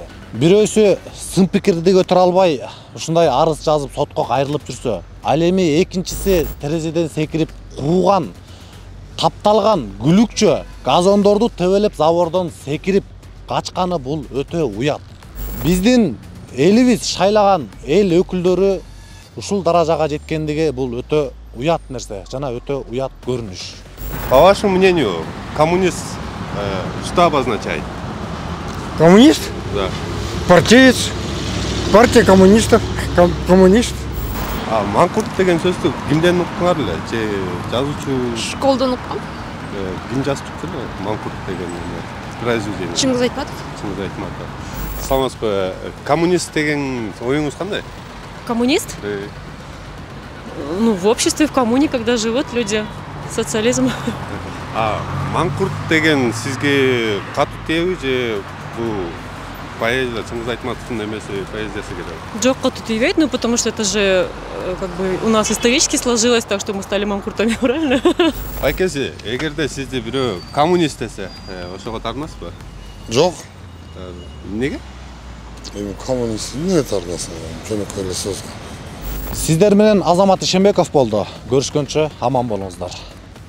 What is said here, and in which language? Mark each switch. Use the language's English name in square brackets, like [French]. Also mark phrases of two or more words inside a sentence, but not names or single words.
[Kyrgyz] Бирөөсү сын пикирди көтөрө албай, ушундай арыз жазып сотко кайрылып жүрсө, ал эми экинчиси терезеден секирип кууган, тапталган күлүкчө газондорду төбөлөп забордон секирип качканы бул өтө уят. Биздин элибиз шайлаган эл өкүлдөрү ушул даражага жеткендиги бул өтө уят нерсе жана өтө уят көрүнүш. [Russian] По вашему мнению, коммунист что обозначает? Коммунист? Да. Партиец. Партия коммунистов. Коммунист. [Kyrgyz] Маңкурт деген сөздү кимден уккуңар эле? Же жазуучу? Школдон уккам. Ким жазып чыкты эле Маңкурт деген произведение? Чыңгыз Айтматов. Чыңгыз Айтматов. Саламатсызбы? Коммунист деген оюңуз кандай? Коммунист? [Russian] Ну, в обществе, в коммуне, когда живут люди. Социализм. [Kyrgyz] Маңкурт деген сизге катуу тийеби же бул поэзия Чыңгыз Айтматовдун эмеси поэзиясы керек? Жок, катуу тийбейт, [Russian] ну потому что это же как бы у нас исторически сложилось, так что мы стали маңкуртами, правильно? [Kyrgyz] Айкеси, эгерде сизди бирөө коммунист десе, ошого тартынасызбы? Жок. Эмнеге? Эми коммунист эмне тартасың? Жөнөкөй эле сөз. Сиздер менен Азамат Ишенбеков болду. Көрүшкөнчө аман болуңуздар.